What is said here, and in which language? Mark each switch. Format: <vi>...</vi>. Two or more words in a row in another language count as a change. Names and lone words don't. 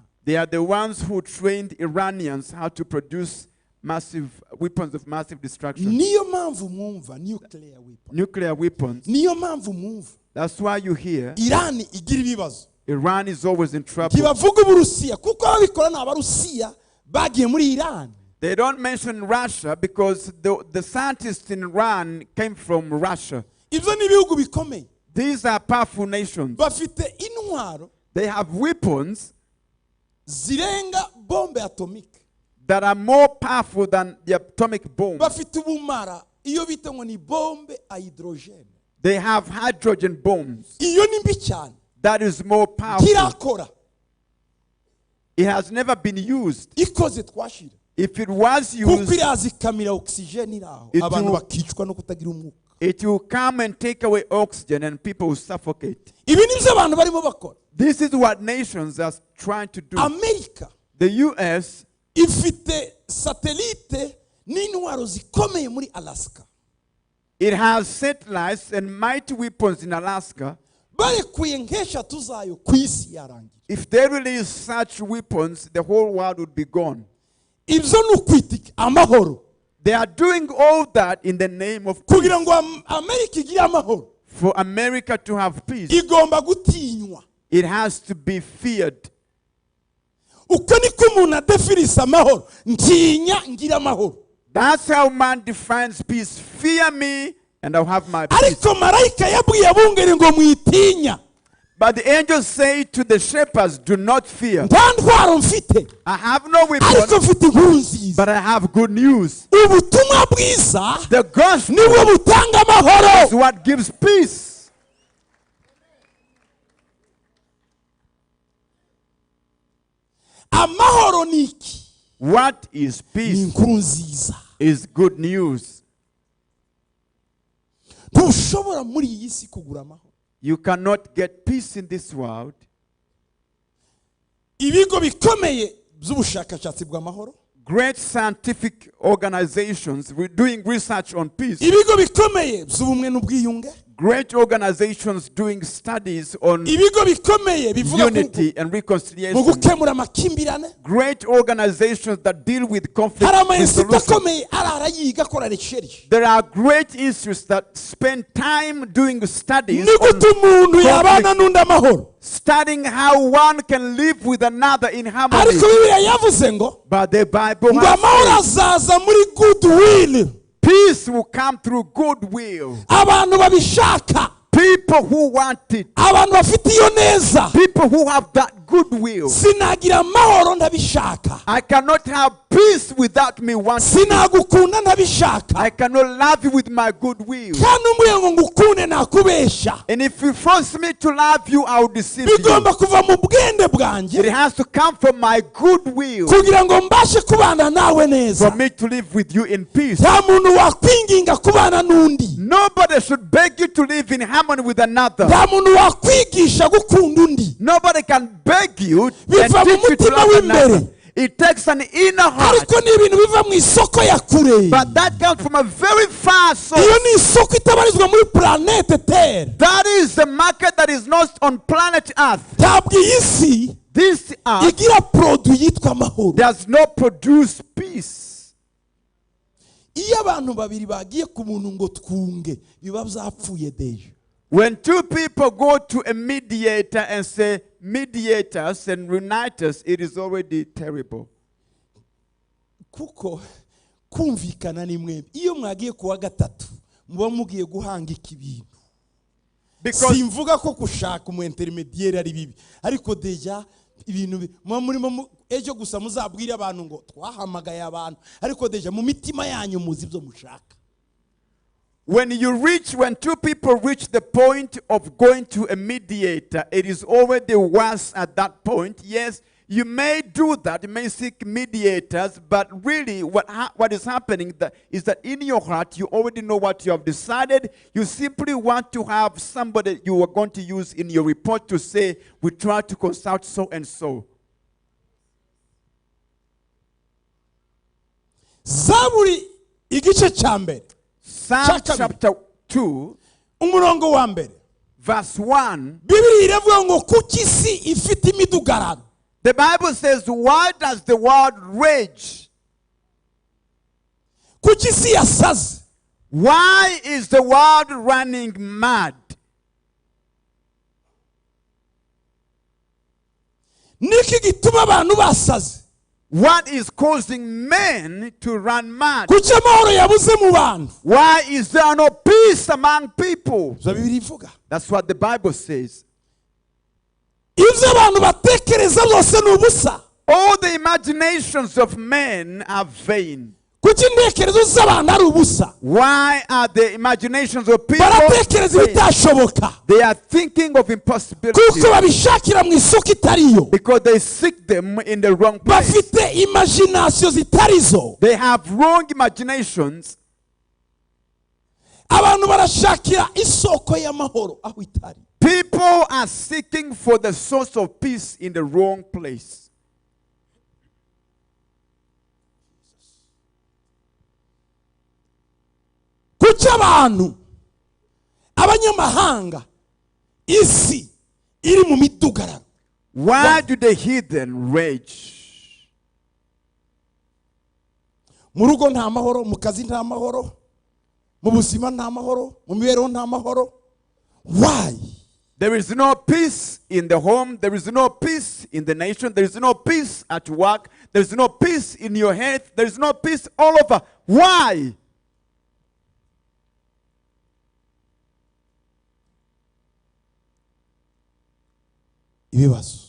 <en>They are the ones who trained Iranians how to produce massive weapons of massive destruction.</en> <rw>Niyo mpamvu mwumva</rw> <en>nuclear weapon, Nuclear weapons.</en> <rw>niyo mpamvu mwumva</rw> <en>That's why you hear</en> <rw>Iran igira ibibazo.</rw> <en>Iran is always in trouble.</en> <rw>Ntibavuga Uburusiya kuko ababikora ni Abarusiya bagiye muri Iran.</rw> <en>They don't mention Russia because the scientists in Iran came from Russia.</en> <rw>Ibyo ni ibihugu bikomeye,</rw> <en>These are powerful nations.</en> <rw>bafite intwaro</rw> <en>They have weapons</en> <rw>zirenga</rw> <fr>bombe atomike,</fr> <en>that are more powerful than the atomic bomb.</en> <rw>bafite ubumara iyo bita ngo ni</rw> <fr>bombe a hydrogene.</fr> <en>They have hydrogen bombs.</en> <rw>Iyo ni mbi cyane,</rw> <en>That is more powerful.</en> <rw>ntirakora,</rw> <en>It has never been used.</en> <rw>ikoze twashira,</rw> <en>If it was</en> <rw>kuko</rw> <en>used,</en> <rw>iraza ikamira oxygene iraho,</rw> <en>It</en> <rw>abantu</rw> <en>will-</en> <rw>bakicwa no kutagira umwuka.</rw> <en>it will come and take away oxygen and people will suffocate.</en> <rw>Ibi nibyo abantu barimo bakora.</rw> <en>This is what nations are trying to do.</en> <rw>Amerika</rw> <en>The US</en> <rw>ifite satelite n'intwaro zikomeye muri Alaska.</rw> <en>It has satellites and mighty weapons in Alaska.</en> <rw>Barekuye nk'eshatu zayo ku isi yarangira.</rw> <en>If they release such weapons, the whole world would be gone.</en> <rw>Ibyo ni ukwitika amahoro,</rw> <en>They are doing all that in the name of</en> <rw>kugira</rw> <en>peace.</en> <rw>ngo Amerika igire amahoro</rw> <en>For America to have peace,</en> <rw>igomba gutinywa.</rw> <en>it has to be feared.</en> <rw>Uko niko umuntu adefirisa amahoro, ntinya ngira amahoro.</rw> <en>That's how man defines peace. Fear me and I'll have my peace.</en> <rw>Ariko marayika yabwiye abungeri ngo mwitinya,</rw> <en>But the angels say to the shepherds, do not fear.</en> <rw>nta ntwaro mfite</rw> <en>I have no</en> <rw>ariko</rw> <en>weapon,</en> <rw>mfite inkuru nziza.</rw> <en>but I have good news.</en> <rw>Ubutumwa bwiza</rw> <en>The gospel</en> <rw>nibwo butanga amahoro.</rw> <en>is what gives peace.</en> <rw>Amahoro ni iki?</rw> <en>What is</en> <rw>Ni</rw> <en>peace?</en> <rw>inkuru nziza.</rw> <en>Is good news.</en> <rw>Ntushobora muri iyi si kugura amahoro.</rw> <en>You cannot get peace in this world.</en> <rw>Ibigo bikomeye by'ubushakashatsi bw'amahoro,</rw> <en>Great scientific organizations doing research on peace.</en> <rw>ibigo bikomeye by'ubumwe n'ubwiyunge,</rw> <en>great organizations doing studies on</en> <rw>ibigo bikomeye bivuga</rw> <en>unity and</en> <rw>mu</rw> <en>reconciliation.</en> <rw>gukemura amakimbirane.</rw> <en>Great organizations that deal with conflict</en> <rw>hari amainstitut</rw> <en>resolution.</en> <rw>akomeye arara yiga akora research.</rw> <en>There are great institutes that spend time doing studies</en> <rw>ni gute</rw> <en>on</en> <rw>umuntu yabana n'undi amahoro.</rw> <en>studying how one can live with another in harmony.</en> <rw>ariko bibiliya yavuze ngo</rw> <en>But the Bible</en> <rw>ngo</rw> <en>has</en> <rw>amahoro</rw> <en>said,</en> <rw>azaza muri goodwill.</rw> <en>peace will come through goodwill.</en> <rw>abantu babishaka,</rw> <en>People who want it,</en> <rw>abantu bafite iyo neza.</rw> <en>people who have that goodwill.</en> <rw>sinagira amahoro ndabishaka,</rw> <en>I cannot have peace without me wanting it.</en> <rw>sinagukunda ndabishaka,</rw> <en>I cannot love you with my goodwill.</en> <rw>kandi umbuye ngo ngukunde nakubesha.</rw> <en>And if you force me to love you, I will deceive you.</en> <rw>bigomba kuva mu bwende</rw> <en>It</en> <rw>bwanjye</rw> <en>has to come from my goodwill</en> <rw>kugira ngo mbashe kubana nawe neza.</rw> <en>for me to live with you in peace.</en> <rw>nta muntu wakwinginga kubana n'undi,</rw> <en>Nobody should beg you to live in harmony with another.</en> <rw>nta muntu wakwigisha gukunda undi.</rw> <en>Nobody can beg you and</en> <rw>Biva mu</rw> <en>teach you to</en> <rw>mutima</rw> <en>love</en> <rw>w'imbere.</rw> <en>another. It takes an inner heart.</en> <rw>ariko ni ibintu biva mu isoko ya kure.</rw> <en>But that comes from a very far source.</en> <rw>iyo ni isoko itabarizwa muri</rw> <fr>planete terre.</fr> <en>That is the market that is not on planet Earth.</en> <rw>ntabwo iyi si</rw> <en>This earth</en> <rw>igira produit yitwa amahoro.</rw> <en>does not produce peace.</en> <rw>iyo abantu babiri bagiye ku muntu ngo twunge biba byapfuye deje.</rw> <en>When two people go to a mediator and say, mediators and unite us, it is already terrible.</en> <rw>kuko kumvikana ni mwembi. iyo mwagiye kuwa gatatu muba mugiye guhangika ibintu.</rw> <en>Because</en> <rw>simvuga ko gushaka umu intermediaire ari bibi, ariko deja ibintu muba murimo ejo gusa muzabwire abantu ngo twahamagaye abantu, ariko deja mu mitima yanyu muzi ibyo mushaka.</rw> <en>when two people reach the point of going to a mediator, it is already worse at that point. Yes, you may do that, you may seek mediators, but really what is happening is that in your heart, you already know what you have decided. You simply want to have somebody you are going to use in your report to say, we try to consult so and so.</en> <rw>Zaburi igice cya mbere</rw> <en>Psalm chapter 2,</en> <rw>umurongo wa mbere</rw> <en>verse 1.</en> <rw>Bibiliya iravuga ngo kuki isi ifite imidugararo.</rw> <en>The Bible says, why does the world rage?</en> <rw>kuki isi yasaze.</rw> <en>Why is the world running mad?</en> <rw>niki gituma abantu basaze.</rw> <en>What is causing men to run mad?</en> <rw>kuki amahoro yabuze mu bantu.</rw> <en>Why is there no peace among people?</en> <rw>zo Bibiliya ivuga.</rw> <en>That's what the Bible says.</en> <rw>ibyo abantu batekereza byose ni ubusa.</rw> <en>All the imaginations of men are vain.</en> <rw>kuki intekerezo z'abantu ari ubusa.</rw> <en>Why are the imaginations of people</en> <rw>baratekereza</rw> <en>vain?</en> <rw>ibitashoboka</rw> <en>They are thinking of impossibility</en> <rw>kuko babishakira mu isoko itariyo.</rw> <en>because they seek them in the wrong place.</en> <rw>bafite imagination zitarizo.</rw> <en>They have wrong imaginations.</en> <rw>abantu barashakira isoko y'amahoro aho itari.</rw> <en>People are seeking for the source of peace in the wrong place.</en> <rw>kuki abantu abanyamahanga isi iri mu midugararo.</rw> <en>Why do the heathen rage?</en> <rw>mu rugo nta mahoro, mu kazi nta mahoro, mu buzima nta mahoro, mu mibereho nta mahoro.</rw> <en>Why? There is no peace in the home. There is no peace in the nation. There is no peace at work. There is no peace in your health. There is no peace all over. Why?</en> <rw>ibibazo.</rw>